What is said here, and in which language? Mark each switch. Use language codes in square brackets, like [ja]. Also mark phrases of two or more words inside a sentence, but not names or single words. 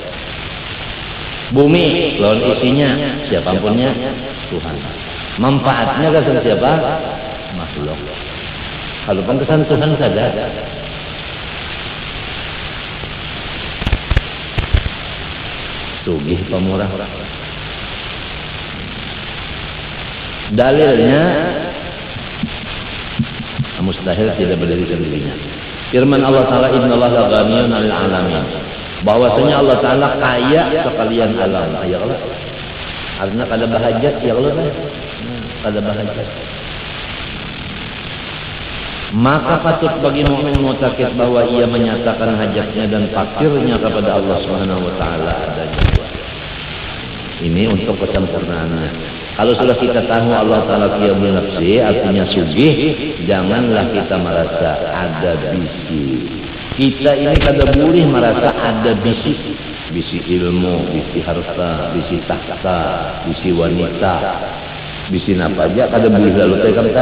[bjn] Bumi, lawan isinya, siapapunnya Tuhan. Manfaatnya gasan siapa? Makhluk. Kalau pengkesan Tuhan saja. Sugih pemurah. Dalilnya mustahil tidak berdiri sendirinya. Firman Allah Ta'ala [ar] إن الله غني عن العالمين. [id] Bahwasanya Allah Ta'ala kaya sekalian alam. Ya Allah. [bjn] Artinya kada bahajat ya Allah. Kada bahajat. [id] Maka patut bagi mukmin mutakid bahwa ia menyatakan hajatnya dan fakirnya kepada Allah [ar] سبحانه وتعالى [id] adanya. Ini untuk kesempurnaannya. Kalau sudah kita tahu Allah Ta'ala [ar] قيام نفسه, [bjn] artinya sugih, janganlah kita merasa ada bisi. Kita ini kada boleh merasa ada bisi. Bisi ilmu, bisi harta, bisi tahta, bisi wanita, bisi apa aja, kada boleh lalu kita.